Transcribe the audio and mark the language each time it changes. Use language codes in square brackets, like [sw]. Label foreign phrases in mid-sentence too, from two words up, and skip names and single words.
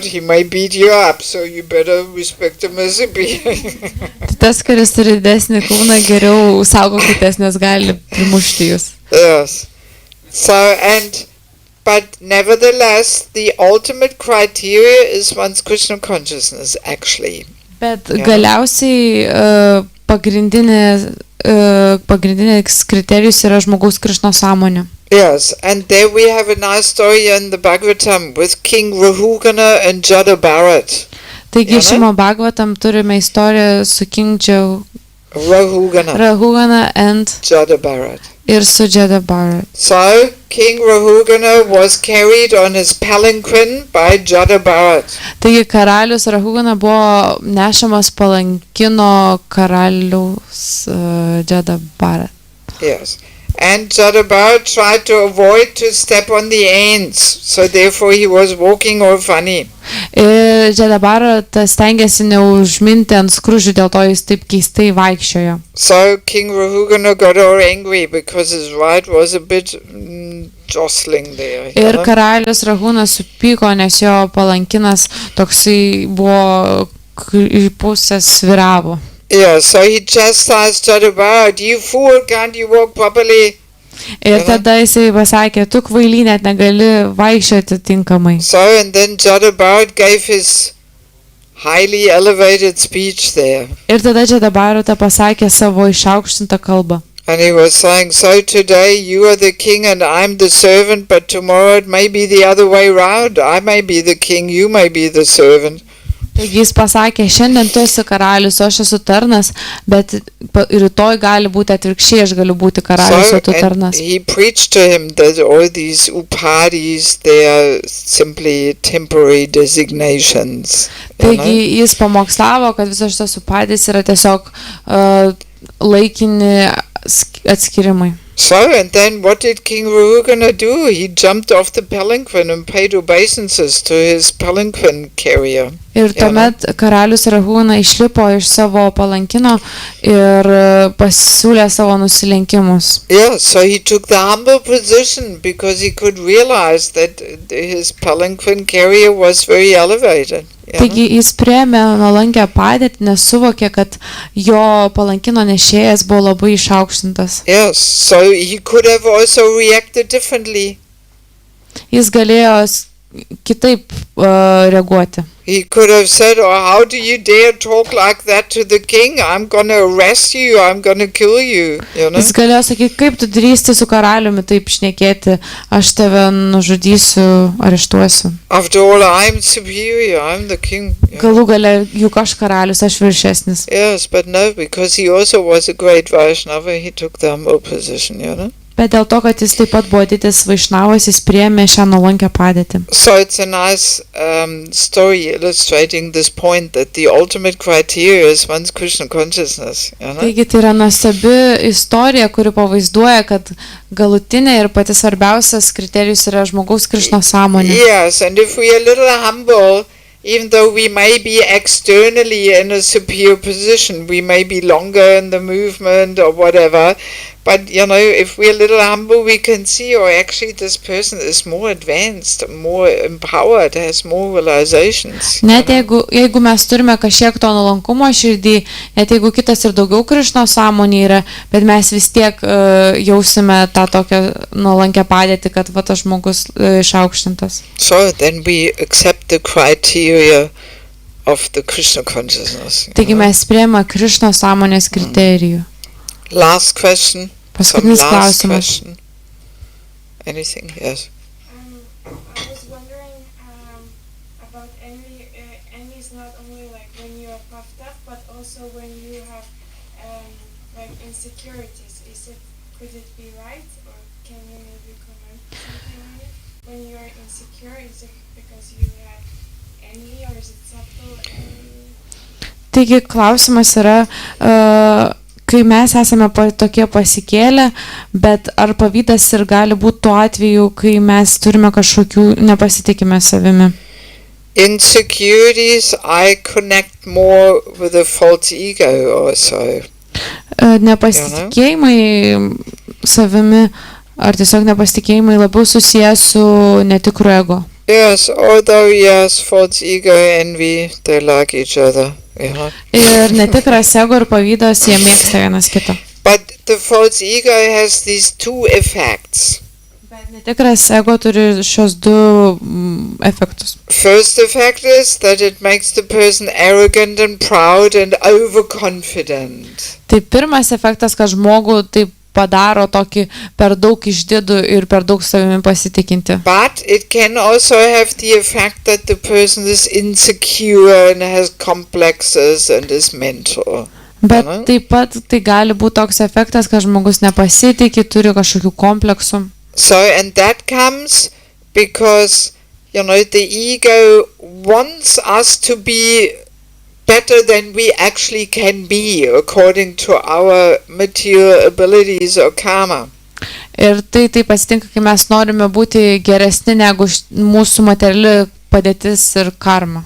[en] He may beat you up, so you better respect him as superior. [lt] Tas, kuris turi didesnį kūną, geriau saugokitės, nes gali primušti jūs. [en] Yes. So, but nevertheless, the ultimate criteria is one's Krishna consciousness, actually. [lt] Bet galiausiai pagrindinės kriterijus yra žmogaus Krishno sąmonė. [en] Yes, and there we have a nice story in the Bhagavatam with King Rahugana and Jada Bharat. [lt] Taigi šiame Bhagavatam turime istoriją su King Rahugana and Jada Bharat. Ir su Jada Bharat. [en] So, King Rahugana was carried on his palanquin by Jada Bharat. [lt] Taigi karalius Rahugana buvo nešamas palankino karalius Jada Bharat. [en] Yes. And Jada Bharat tried to avoid to step on the ants, so therefore he was walking all funny. [lt] Ir Jada Bharat stengiasi neužminti ant skruzdžių, dėl to jis taip keistai vaikščiojo. [en] So King Rahugana got all angry because his ride was a bit jostling there. [lt] Ir karalius Rahūnas supyko, nes jo palankinas toksai buvo į pusę sviravo. [en] Yeah, so he chastised Jadabad, you fool, can't you walk properly? [lt] Ir tada jisai pasakė, tu kvaily net negali vaikščioti tinkamai. [en] So, and then Jadabad gave his highly elevated speech there. [lt] Ir tada Jadabarata pasakė savo išaukštintą kalbą. [en] And he was saying, so today you are the king and I'm the servant, but tomorrow it may be the other way round. I may be the king, you may be the servant. [lt] Taigi jis pasakė, šiandien tu esi karalius, o aš esu tarnas, bet rytoj gali būti atvirkščiai, aš galiu būti karalius, o tu tarnas. [en] And he preached to him that all these upadis, they are simply temporary designations. [lt] Taigi jis pamokslavo, kad visos šitos upadis yra tiesiog laikini atskirimai. [en] So, and then what did King Rahugana do? He jumped off the palanquin and paid obeisances to his palanquin carrier. [lt] Ir tuomet karalius Rahūna išlipo iš savo palankino ir pasiūlė savo nusilenkimus. [en] Yeah, so he took the humble position because he could realize that his palanquin carrier was very elevated. [lt] Taigi jis priėmė nuolankę padėtį, nes suvokė, kad jo palankino nešėjas buvo labai išaukštintas. [en] Yes, so he could have also reacted differently. [lt] Jis galėjo kitaip reaguoti. [en] He could have said, oh, how do you dare talk like that to the king? I'm going to arrest you, I'm going to kill you. You know? [lt] Jis galėjo sakyti, kaip tu drįsti su karaliumi taip šnekėti, aš tave nužudysiu, areštuosiu. [en] After all, I'm superior, I'm the king. [lt] Galų gale, juk aš karalius, aš viršesnis. [en] Yes, but no, because he also was a great Vaishnava, he took the humble position, you know? [lt] Bet dėl to, kad jis taip pat buvo didis Vaišnavas, jis priėmė šią nuolankę padėtį. [en] So it's a nice story illustrating this point that the ultimate criteria is one's Krishna consciousness. You know? [lt] Taigi tai yra nuostabi istorija, kuri pavaizduoja, kad galutinė ir pati svarbiausias kriterijus yra žmogaus Krishna sąmonė. [en] Yes, and if we are a little humble, even though we may be externally in a superior position, we may be longer in the movement or whatever, but you know, if we're a little humble, we can see, oh, actually this person is more advanced, more empowered, has more realizations. [lt] Net jeigu mes turime kažkiek to nuolankumo širdį, net jeigu kitas ir daugiau Krishno sąmonė yra, bet mes vis tiek jausime tą tokią nuolankę padėtį, kad va tas žmogus išaukštintas. [en] So then we accept the criteria of the Krishna consciousness. [lt] Taigi mes priėmame Krishno sąmonės kriterijų. [en] Last question. [lt] Paskutinis klausimas. [en] Anything? Yes. I was wondering about envy. Envy is not only like when you are puffed up, but also when you have like insecurities. Could it be right, or can you maybe comment something on it? When you are insecure, is it because you have envy, or is it subtle envy? [lt] Taigi klausimas yra, kai mes esame tokie pasikėlę, bet ar pavydas ir gali būti tuo atveju, kai mes turime kažkokių nepasitikime savimi? [en] Insecurities, I connect more with a false ego also. [lt] Nepasitikėjimai savimi, ar tiesiog nepasitikėjimai labiau susijęs su netikru ego? [en] Yes, although yes, false ego, envy, they like each other. Yeah. [lt] Ir netikras ego ir pavydas, jie mėgsta vienas kitą. [en] But the false ego has these two effects. [lt] Bet netikras ego turi šios du efektus. [en] First effect is that it makes the person arrogant and proud and overconfident. [lt] Tai pirmas efektas, kad žmogų taip padaro tokį per daug išdidų ir per daug savimi pasitikinti. [en] But it can also have the effect that the person is insecure and has complexes and is mental. [lt] Bet taip pat tai gali būti toks efektas, kad žmogus nepasitikė, turi kažkokių kompleksų. [en] So, and that comes because, you know, the ego wants us to be better than we actually can be according to our material abilities or karma. [lt] Ir tai taip atsitinka, kai mes norime būti geresni negu mūsų materiali padėtis ir karma.